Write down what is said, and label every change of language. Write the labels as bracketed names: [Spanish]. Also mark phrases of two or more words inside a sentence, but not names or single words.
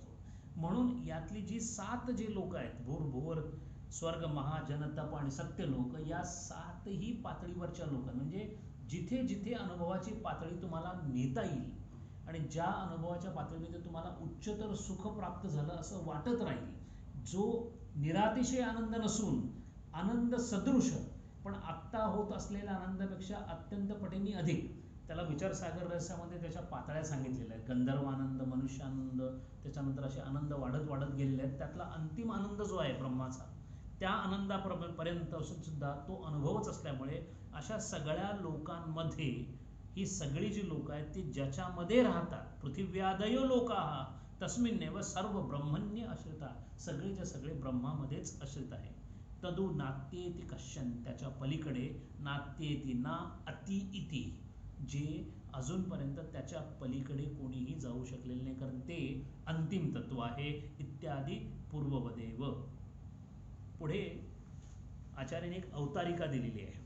[Marathi] म्हणून यातली जी 7 जे लोक आहेत, भूर भुवर स्वर्ग महा जन तप आणि सत्य लोक, या 7ही पातळीवरच्या लोक म्हणजे जिथे जिथे अनुभवाची पातळी तुम्हाला नेता येईल आणि ज्या अनुभवाच्या पातळीमध्ये तुम्हाला उच्चतर सुख प्राप्त झालं असं वाटत राहील, जो निरातिशय आनंद नसून आनंद सदृश पण आत्ता होत असलेल्या आनंदापेक्षा अत्यंत पटीने अधिक, त्याला विचारसागर रहस्यामध्ये त्याच्या पातळ्या सांगितलेल्या आहेत. गंधर्वानंद, मनुष्यानंद, त्याच्यानंतर असे आनंद वाढत वाढत गेलेले आहेत. त्यातला अंतिम आनंद जो आहे ब्रह्माचा, त्या आनंदापर्यंत सुद्धा तो अनुभवच असल्यामुळे अशा सगळ्या लोकांमध्ये ही सगळी जी लोक आहेत ती ज्याच्यामध्ये राहतात, [Sanskrit] पृथिव्यादयो लोकाः तस्मिन्नेव सर्व ब्रह्मण्य आश्रिता, [Marathi] सगळेच्या सगळे ब्रह्मामध्येच आश्रित आहे. [Sanskrit] तदु नात्येति कश्चन, [Marathi] त्याच्या पलीकडे [Sanskrit] नात्येति ना अति इति, [Marathi] जे अजूनपर्यंत त्याच्या पलीकडे कोणीही जाऊ शकलेले नाही, कारण ते अंतिम तत्व आहे. [Sanskrit] इत्यादी पूर्ववदेव. [Marathi] पुढे आचार्याने एक अवतारिका दिलेली आहे.